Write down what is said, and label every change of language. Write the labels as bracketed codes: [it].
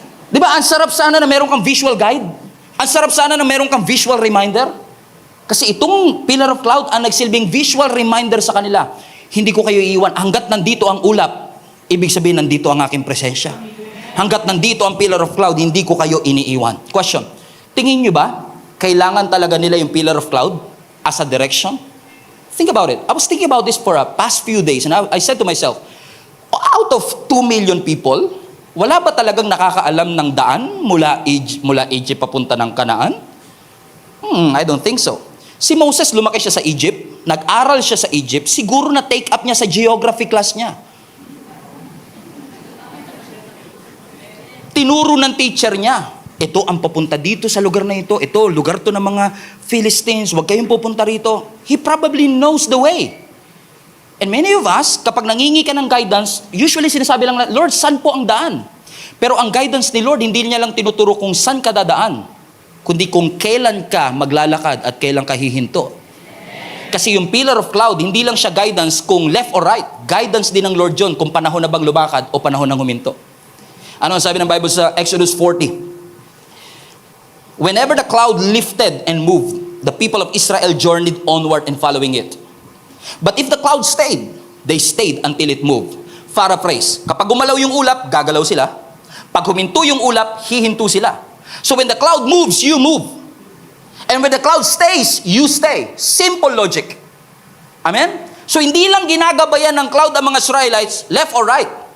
[tl] Di ba, ang sarap sana na meron kang visual guide? Ang sarap sana na meron kang visual reminder? Kasi itong pillar of cloud ang nagsilbing visual reminder sa kanila. Hindi ko kayo iiwan. Hanggat nandito ang ulap, ibig sabihin nandito ang aking presensya. Hanggat nandito ang pillar of cloud, hindi ko kayo iniiwan. Question, tingin nyo ba, kailangan talaga nila yung pillar of cloud [en] as a direction? Think about it. I was thinking about this for a past few days and I said to myself, out of 2 million people, [tl] wala ba talagang nakakaalam ng daan mula Egypt papunta ng Canaan? [en] I don't think so. [tl] Si Moses, lumaki siya sa Egypt, nag-aral siya sa Egypt, siguro na take up niya sa geography class niya. Tinuro ng teacher niya, ito ang papunta dito sa lugar na ito, lugar to ng mga Philistines, huwag kayong pupunta rito. [en] He probably knows the way. And many of us, [tl] kapag nangingi ka ng guidance, usually sinasabi lang na, Lord, saan po ang daan? Pero ang guidance ni Lord, hindi niya lang tinuturo kung saan ka dadaan, kundi kung kailan ka maglalakad at kailan ka hihinto. Kasi yung pillar of cloud, hindi lang siya guidance kung [en] left or right. [tl] Guidance din ng Lord John kung panahon na bang lumakad o panahon ng huminto. Ano ang sabi ng Bible sa Exodus 40? [en] Whenever the cloud lifted and moved, the people of Israel journeyed onward and following it. But if the cloud stayed, they stayed until it moved. Paraphrase, [tl] kapag gumalaw yung ulap, gagalaw sila. Pag huminto yung ulap, hihinto sila. [en] So when the cloud moves, you move. And when the cloud stays, you stay. Simple logic. Amen? [tl] So hindi lang ginagabayan ng cloud ang mga Israelites, [en] left or right.